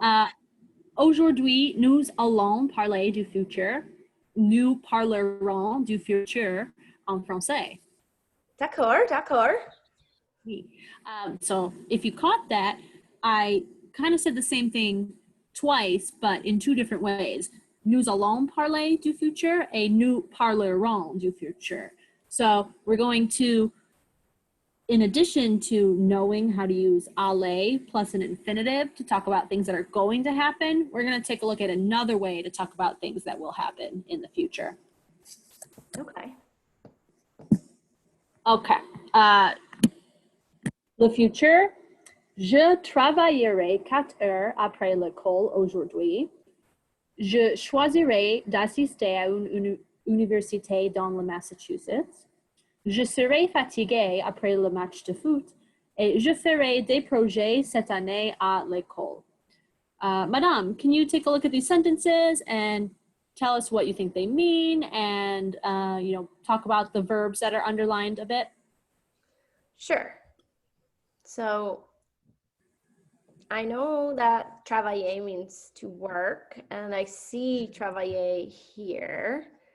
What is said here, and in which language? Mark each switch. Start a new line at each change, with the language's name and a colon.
French: Euh, Aujourd'hui, nous allons parler du futur. Nous parlerons du futur en français. d'accord, d'accord. Oui.
English: So if you caught that, I kind of said the same thing twice, but in two different ways.
French: Nous allons parler du futur et nous parlerons du futur.
English: So we're going to, in addition to knowing how to use aller plus an infinitive to talk about things that are going to happen, we're going to take a look at another way to talk about things that will happen in the future. Okay. Okay.
French: Le futur. Je travaillerai 4 heures après l'école aujourd'hui. Je choisirai d'assister à une université dans le Massachusetts. Je serai fatigué après le match de foot et je ferai des projets cette année à l'école.
English: Madame, can you take a look at these sentences and tell us what you think they mean and, talk about the verbs that are underlined a bit? Sure. So I know that travailler means to work, and I see travailler here.